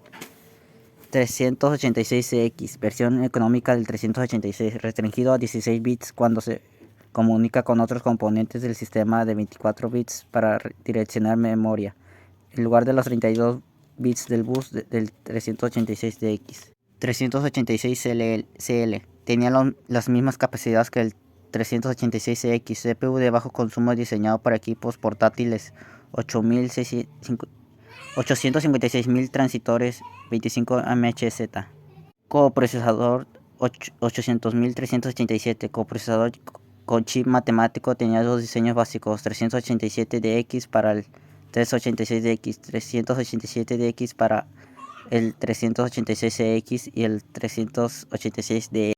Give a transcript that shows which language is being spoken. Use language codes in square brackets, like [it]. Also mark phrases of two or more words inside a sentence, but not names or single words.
[es] 386CX, versión económica del 386, restringido a 16 bits cuando se comunica con otros componentes del sistema, de 24 bits para direccionar memoria, en lugar de los 32 bits del bus del 386DX. 386CL tenía las mismas capacidades que el 386CX, CPU de bajo consumo diseñado para equipos portátiles, 856.000 transitores, 25 MHz. Coprocesador 800.387, coprocesador con chip matemático, tenía dos diseños básicos, 387DX para el 386DX, 387DX para el 386CX y el 386DX.